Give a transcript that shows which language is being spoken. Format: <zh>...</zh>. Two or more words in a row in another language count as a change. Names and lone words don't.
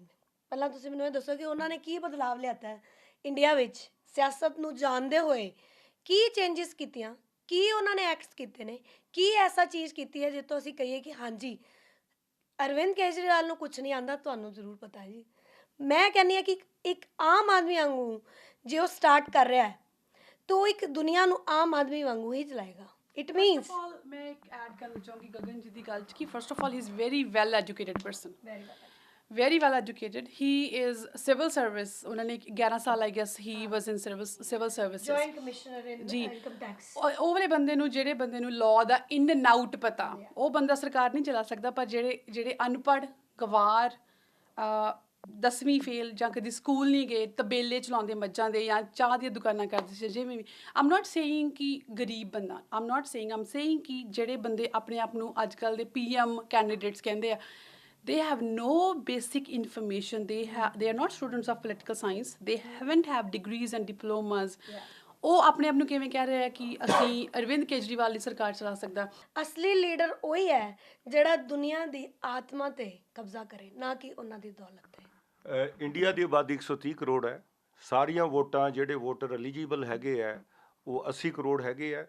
<pa>ਪਹਿਲਾਂ ਤੁਸੀਂ ਮੈਨੂੰ ਇਹ ਦੱਸੋ ਕਿ ਉਹਨਾਂ ਨੇ ਕੀ ਬਦਲਾਵ ਲਿਆਤਾ ਹੈ ਇੰਡੀਆ ਵਿੱਚ, ਸਿਆਸਤ ਨੂੰ ਜਾਣਦੇ ਹੋਏ ਕੀ ਚੇਂਜਿਸ ਕੀਤੀਆਂ, ਕੀ ਉਹਨਾਂ ਨੇ ਐਕਟਸ ਕੀਤੇ ਨੇ, ਕੀ ਐਸਾ ਚੀਜ਼ ਕੀਤੀ ਹੈ ਜਿਸ ਤੋਂ ਅਸੀਂ ਕਹੀਏ ਕਿ ਹਾਂਜੀ ਅਰਵਿੰਦ ਕੇਜਰੀਵਾਲ ਨੂੰ ਕੁਛ ਨਹੀਂ ਆਉਂਦਾ, ਤੁਹਾਨੂੰ ਜ਼ਰੂਰ ਪਤਾ ਹੈ ਜੀ। ਮੈਂ ਕਹਿੰਦੀ ਹਾਂ ਕਿ ਇੱਕ ਆਮ ਆਦਮੀ ਵਾਂਗੂ ਜੇ ਉਹ ਸਟਾਰਟ ਕਰ ਰਿਹਾ ਹੈ ਤਾਂ ਉਹ ਇੱਕ ਦੁਨੀਆ ਨੂੰ ਆਮ ਆਦਮੀ ਵਾਂਗੂ ਹੀ ਚਲਾਏਗਾ।</pa> <en>it means</en> <pa>ਮੈਂ ਇੱਕ ਐਡ ਕਰਨਾ ਚਾਹੂੰਗੀ ਗਗਨ ਜੀ ਦੀ ਗੱਲ 'ਚ ਕਿ</pa> <en>first of all he is very well educated person, very well educated. He is civil service,</en> <pa>ਉਹਨਾਂ ਨੇ 11 ਸਾਲ</pa> <en>I guess he was in civil services, joint commissioner in</en> <pa>ਜੀ।</pa> <en>income tax.</en> <pa>ਉਹ ਵਾਲੇ ਬੰਦੇ ਨੂੰ, ਜਿਹੜੇ ਬੰਦੇ ਨੂੰ ਲਾਅ ਦਾ</pa> <en>in and out</en> <pa>ਪਤਾ, ਉਹ ਬੰਦਾ ਸਰਕਾਰ ਨਹੀਂ ਚਲਾ ਸਕਦਾ। ਪਰ ਜਿਹੜੇ ਅਨਪੜ੍ਹ, ਗਵਾਰ, 10ਵੀਂ ਫੇਲ ਜਾਂ ਕਦੀ ਸਕੂਲ ਨਹੀਂ ਗਏ, ਤਬੇਲੇ ਚਲਾਉਂਦੇ ਮੱਝਾਂ ਦੇ ਜਾਂ ਚਾਹ ਦੀਆਂ ਦੁਕਾਨਾਂ ਕਰਦੇ ਸੀ, ਜਿਵੇਂ ਵੀ,</pa> <en>I'm not saying</en> <pa>ਕਿ ਗਰੀਬ ਬੰਦਾ,</pa> <en>I'm saying</en> <pa>ਕਿ ਜਿਹੜੇ ਬੰਦੇ ਆਪਣੇ ਆਪ ਨੂੰ ਅੱਜ ਕੱਲ੍ਹ ਦੇ</pa> <en>PM candidates</en> <pa>ਕਹਿੰਦੇ ਆ,</pa> <en>they have no basic information, they are not students of political science, they haven't have degrees and diplomas.</en> <pa>ਉਹ ਆਪਣੇ ਆਪ ਨੂੰ ਕਿਵੇਂ ਕਹਿ ਰਹੇ ਆ ਕਿ ਅਸੀਂ ਅਰਵਿੰਦ ਕੇਜਰੀਵਾਲ ਦੀ ਸਰਕਾਰ ਚਲਾ ਸਕਦਾ। ਅਸਲੀ ਲੀਡਰ ਉਹੀ ਹੈ ਜਿਹੜਾ ਦੁਨੀਆ ਦੀ ਆਤਮਾ ਤੇ ਕਬਜ਼ਾ ਕਰੇ, ਨਾ ਕਿ ਉਹਨਾਂ ਦੀ ਦੌਲਤ ਤੇ। ਇੰਡੀਆ ਦੀ ਆਬਾਦੀ 130 ਕਰੋੜ ਹੈ। ਸਾਰੀਆਂ ਵੋਟਾਂ, ਜਿਹੜੇ</pa> <en>voter eligible</en> <pa>ਹੈਗੇ ਆ ਉਹ 80 ਕਰੋੜ ਹੈਗੇ ਆ।</pa>